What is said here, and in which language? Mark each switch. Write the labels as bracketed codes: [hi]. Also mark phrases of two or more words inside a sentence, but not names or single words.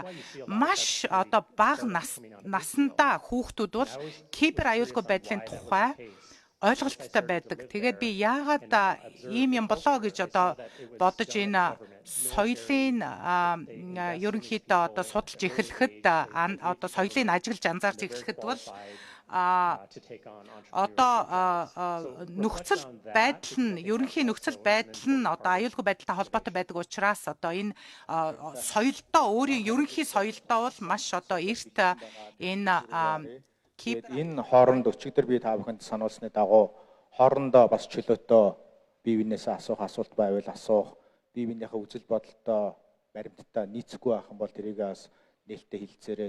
[mn] Маш одоо бага насндаа хүүхдүүд бол кибер аюулгүй байдлын тухай ойлголттой байдаг. Тэгээд би яагаад ийм юм болоо гэж одоо бодож энэ соёлын ерөнхийдөө одоо судалж эхлэхэд одоо соёлыг ажиглаж анзаарч эхлэхэд бол [en] to take on [mn] одоо entrepreneurship. нөхцөл байдал нь ерөнхий нөхцөл байдал нь одоо аюулгүй байдалтай холбоотой байдаг учраас одоо энэ соёлдоо өөрийн ерөнхий соёлдоо бол маш одоо эрт энэ энэ хооронд өчигдөр би та бүхэнд сануулсны дагуу хоорондоо бас чөлөөтэй бие биенээсээ асуух асуулт байвал асуух, бие биенийхээ үзэл бодолтой баримттай нийцэхгүй байх юм бол тэрийг бас нээлттэй хэлцээрэй.